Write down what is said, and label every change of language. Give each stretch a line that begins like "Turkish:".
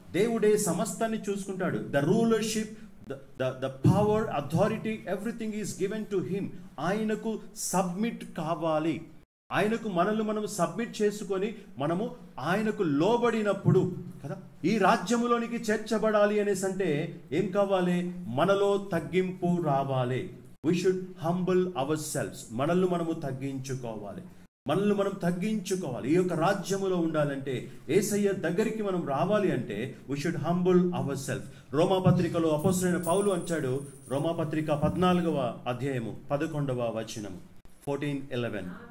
Telugu: దేవుడే సమస్తాన్ని చూసుకుంటాడు.
English: The rulership, the power, authority, everything is given to him.
Telugu: ఆయనకు సబ్మిట్ కావాలి. ఆయనకు మనము సబ్మిట్ చేసుకొని మనము ఆయనకు లోబడినప్పుడు కదా ఈ రాజ్యములోనికి చేర్చబడాలి అనేసి అంటే ఏం కావాలి? మనలో తగ్గింపు రావాలి.
English: We should humble ourselves.
Telugu: మనము తగ్గించుకోవాలి. మనం తగ్గించుకోవాలి. ఈ యొక్క రాజ్యములో ఉండాలంటే యేసయ్య దగ్గరికి మనం రావాలి అంటే
English: we should humble ourselves.
Telugu: రోమాపత్రికలో అపోస్తలుడైన పౌలు అంటాడు, రోమాపత్రిక 14వ అధ్యాయము 11వ వచనం 14:11.